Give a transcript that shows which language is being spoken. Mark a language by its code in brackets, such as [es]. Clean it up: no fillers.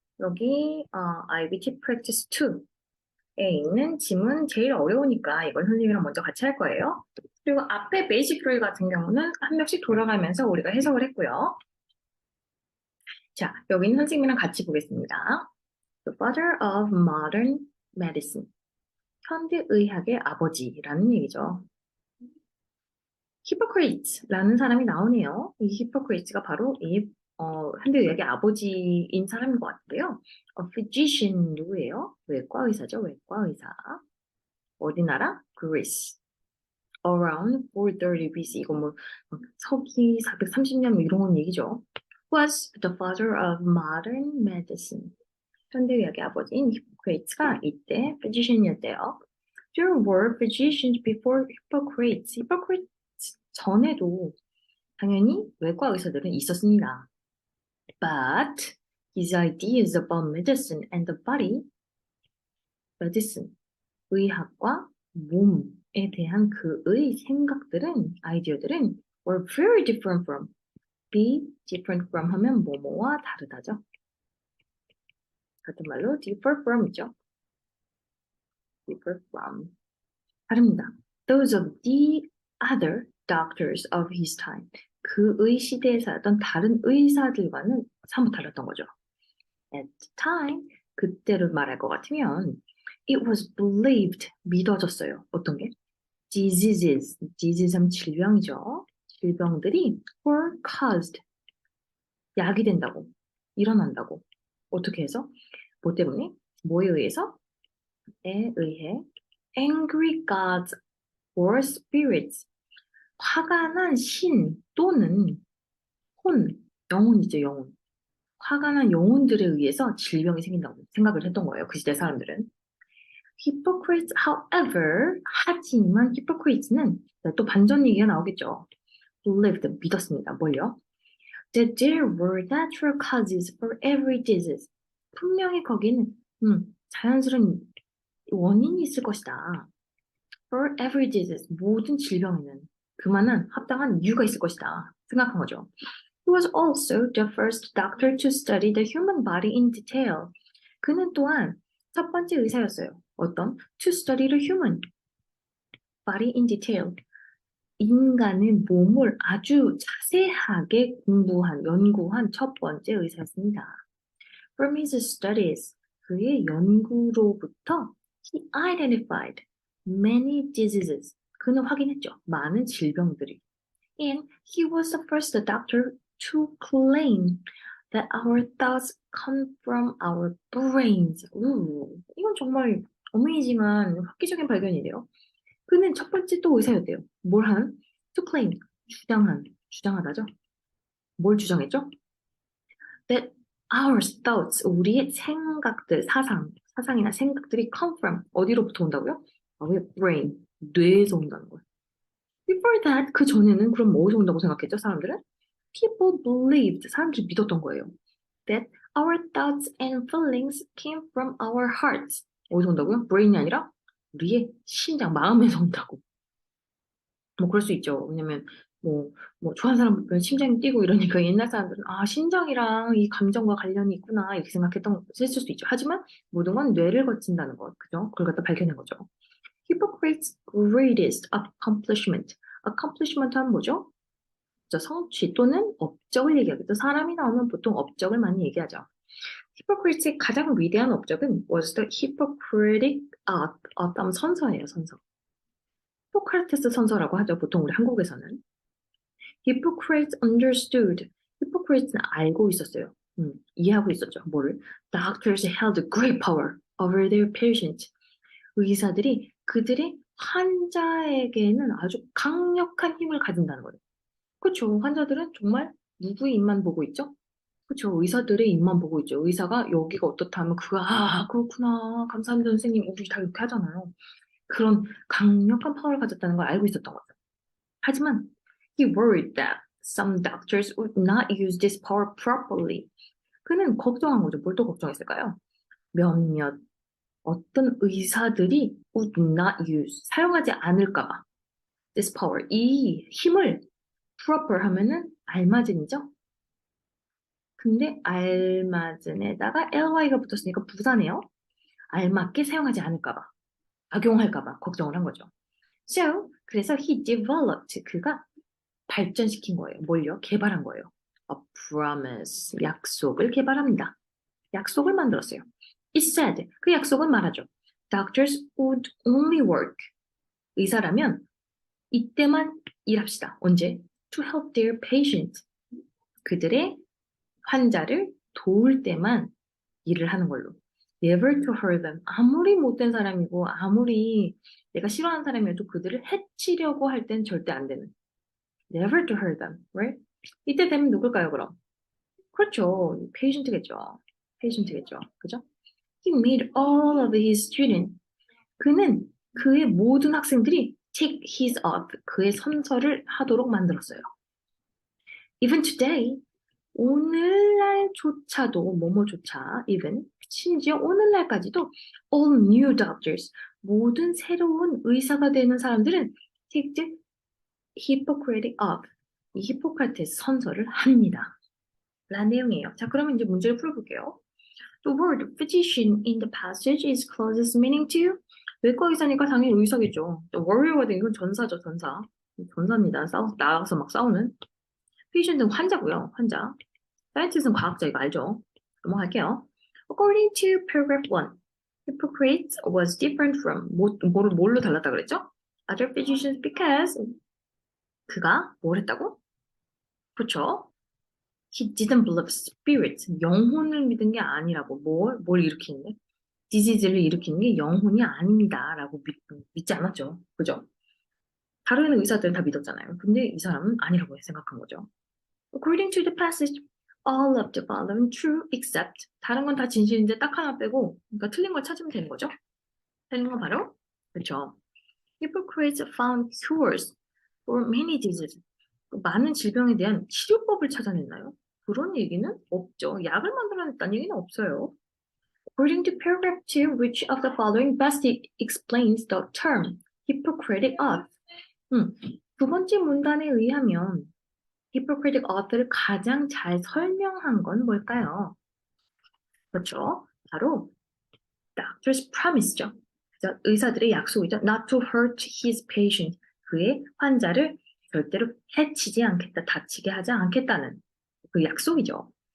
[ko] 여기 IBT practice 2에 있는 지문 제일 어려우니까 이걸 선생님이랑 먼저 같이 할 거예요. 그리고 앞에 베이직 룰 같은 경우는 한 명씩 돌아가면서 우리가 해석을 했고요. 자, 여기는 선생님이랑 같이 보겠습니다. [en] The father of modern medicine. [ko] 현대의학의 아버지라는 얘기죠. 히포크레이트라는 사람이 나오네요. 이 히포크레이트가 바로 이 현대의학의 아버지인 사람인 것 같은데요. physician 누구예요? 외과 의사죠. 외과 의사. 어디 나라? Greece. [en] Around 430 BC. [ko] 이거 뭐 서기 430년 이런 얘기죠. [en] Was the father of modern medicine. [ko] 현대의학의 아버지인 히포크레이트가 이때 physician이었대요. [en] There were physicians before Hippocrates. [ko] Hippocrates 전에도 당연히 외과 의사들은 있었습니다. [en] But his ideas about medicine and the body, medicine, [ko] 의학과 몸에 대한 그의 생각들은, 아이디어들은 [en] were very different from. be different from [ko] 하면 뭐뭐와 다르다죠. 같은 말로 [en] differ from [ko] 이죠. [en] differ from. [ko] 다릅니다. [en] Those of the other doctors of his time. [ko] 그의 시대에 살았던 다른 의사들과는 사뭇 달랐던 거죠. [en] At the time, [ko] 그때를 말할 것 같으면 [en] it was believed, [ko] 믿어졌어요. 어떤 게? diseases 하면 질병이죠. 질병들이 [en] were caused, [ko] 약이 된다고, 일어난다고. 어떻게 해서? 뭐 때문에? 뭐에 의해서? 에 의해 [en] angry gods or spirits, [ko] 화가 난 신 또는 혼, 영혼이죠, 영혼. 화가 난 영혼들에 의해서 질병이 생긴다고 생각을 했던 거예요, 그 시대 사람들은. Hippocrates, however, 하지만 히포크레이트는 또 반전 얘기가 나오겠죠. [en] believed, [ko] 믿었습니다. 뭘요? [en] That there were natural causes for every disease. [ko] 분명히 거기는 자연스러운 원인이 있을 것이다. [en] For every disease, [ko] 모든 질병에는 그만한 합당한 이유가 있을 것이다 생각한 거죠. [en] He was also the first doctor to study the human body in detail. [ko] 그는 또한 첫 번째 의사였어요. 어떤? [en] To study the human body in detail. [ko] 인간의 몸을 아주 자세하게 연구한 첫 번째 의사였습니다. [en] From his studies, [ko] 그의 연구로부터 [en] he identified many diseases. [ko] 그는 확인했죠. 많은 질병들이. [en] And he was the first doctor to claim that our thoughts come from our brains. [ko] 이건 정말 어메이징한 획기적인 발견이래요. 그는 첫 번째 또 의사였대요. 뭘 한? [en] To claim. [ko] 주장하다죠. 뭘 주장했죠? [en] That our thoughts, [ko] 우리의 생각들, 사상이나 생각들이 [en] come from, [ko] 어디로부터 온다고요? 우리의 brain, 뇌에서 온다는 거예요. [en] Before that, [ko] 그 전에는 그럼 어디서 온다고 생각했죠, 사람들은? [en] People believed, [ko] 사람들이 믿었던 거예요. [en] That our thoughts and feelings came from our hearts. [ko] 어디서 온다고요? brain이 아니라 우리의 심장, 마음에서 온다고. 뭐 그럴 수 있죠. 왜냐면 좋아하는 사람 보면 심장이 뛰고 이러니까 옛날 사람들은 심장이랑 이 감정과 관련이 있구나 이렇게 했을 수 있죠. 하지만 모든 건 뇌를 거친다는 것, 그죠? 그걸 갖다 밝혀낸 거죠. [en] Hippocrates' greatest accomplishment. [ko] accomplishment 하면 뭐죠? 성취 또는 업적을 얘기하겠죠. 사람이 나오면 보통 업적을 많이 얘기하죠. 히포크레이트의 가장 위대한 업적은 [en] was the Hippocratic [ko] 어떤 선서예요, 선서. 히포크라테스 선서라고 하죠. 보통 우리 한국에서는. [en] Hippocrates understood. [ko] 히포크레이트는 알고 있었어요. 이해하고 있었죠. 뭐를? [en] Doctors held great power over their patients. [ko] 의사들이 그들의 환자에게는 아주 강력한 힘을 가진다는 거예요. 그렇죠. 환자들은 정말 누구의 입만 보고 있죠? 그렇죠. 의사들의 입만 보고 있죠. 의사가 여기가 어떻다 하면 그렇구나. 감사합니다, 선생님. 우리 다 이렇게 하잖아요. 그런 강력한 파워를 가졌다는 걸 알고 있었던 거죠. [en] 하지만 he worried that some doctors would not use this power properly. [ko] 그는 걱정한 거죠. 뭘 또 걱정했을까요? 몇몇 어떤 의사들이 [en] would not use, [ko] 사용하지 않을까 봐. [en] this power, [ko] 이 힘을 proper 하면은 알맞은이죠. 근데 알맞은에다가 ly가 붙었으니까 부사네요. 알맞게 사용하지 않을까 봐. 악용할까 봐 걱정을 한 거죠. So, 그래서 [en] he developed, [ko] 그가 발전시킨 거예요. 뭘요? 개발한 거예요. [en] A promise, [ko] 약속을 개발합니다. 약속을 만들었어요. [en] It said, [ko] 그 약속은 말하죠. [en] Doctors would only work. [ko] 의사라면 이때만 일합시다. 언제? [en] To help their patient. [ko] 그들의 환자를 도울 때만 일을 하는 걸로. [en] Never to hurt them. [ko] 아무리 못된 사람이고 아무리 내가 싫어하는 사람이어도 그들을 해치려고 할 땐 절대 안 되는. [en] Never to hurt them, right? [ko] 이때 되면 누굴까요, 그럼? 그렇죠. patient겠죠. patient겠죠. 그죠? [en] He made all of his students. [ko] 그는 그의 모든 학생들이 [en] take his oath, [ko] 그의 선서를 하도록 만들었어요. [en] Even today, [ko] 오늘날조차도, 뭐뭐조차, even, 심지어 오늘날까지도 [en] all new doctors, [ko] 모든 새로운 의사가 되는 사람들은 [en] take the Hippocratic oath, [ko] 이 히포크라테스 선서를 합니다. 라는 내용이에요. 자, 그러면 이제 문제를 풀어볼게요. [en] The word physician in the passage is closest meaning to [ko] 외과 의사니까 당연히 의사겠죠. warrior가 이건 전사죠, 전사. 전사입니다. 나가서 막 싸우는. patient은 환자고요, 환자. scientist는 과학자, 이거 알죠? 넘어갈게요. [en] According to paragraph 1, Hippocrates was different from [ko] 뭘로 달랐다 그랬죠? [en] Other physicians because [ko] 그가 뭘 했다고? 그쵸? [en] He didn't believe spirits. [ko] 영혼을 믿은 게 아니라고. 뭘 일으키는데? 디지즈를 일으키는 게 영혼이 아닙니다. 라고 믿지 않았죠. 그죠? 다른 의사들은 다 믿었잖아요. 근데 이 사람은 아니라고 생각한 거죠. [en] According to the passage, all of the following true except [ko] 다른 건 다 진실인데 딱 하나 빼고 그러니까 틀린 걸 찾으면 되는 거죠. 틀린 건 바로 그렇죠. [en] Hippocrates found cures for many diseases. [ko] 많은 질병에 대한 치료법을 찾아냈나요? 그런 얘기는 없죠. 약을 만들어냈다는 얘기는 없어요. [en] According to paragraph 2, which of the following best explains the term Hippocratic oath? [ko] 두 번째 문단에 의하면 Hippocratic oath를 가장 잘 설명한 건 뭘까요? 그렇죠. 바로 [en] doctor's promise [ko] 죠. 의사들의 약속이죠. [en] Not to hurt his patient. [ko] 그의 환자를 절대로 해치지 않겠다, 다치게 하지 않겠다는 그 약속이죠.